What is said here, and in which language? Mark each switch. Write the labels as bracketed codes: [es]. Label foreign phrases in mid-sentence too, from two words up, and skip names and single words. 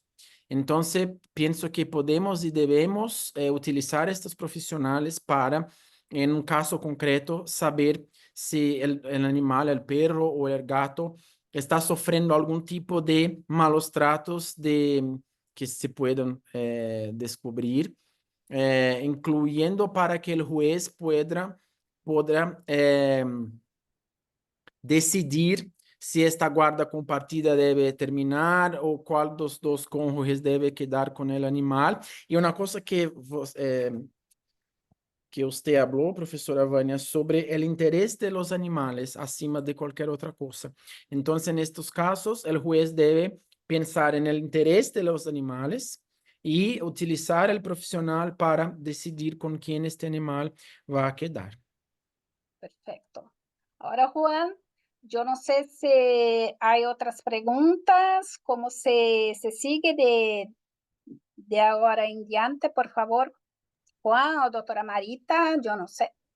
[es] Entonces, pienso que podemos y debemos utilizar estos profesionales para, en un caso concreto, saber si el animal, el perro o el gato está sufriendo algún tipo de malos tratos que se puedan descubrir, incluyendo para que el juez podrá [pt] decidir se esta guarda compartida deve terminar ou qual dos dois cônjuges deve quedar com o animal. E uma coisa que você falou, professora Vânia, sobre o interesse [es] de los animales [pt] acima de qualquer outra coisa. Então, nestes casos, o juez deve pensar [es] en el interés de los animales y utilizar el profesional para decidir con quién este animal va a quedar. Perfecto. Ahora, Juan, yo no sé si hay otras preguntas, cómo se sigue de ahora en diante, por favor, Juan o doctora Marita, yo no sé.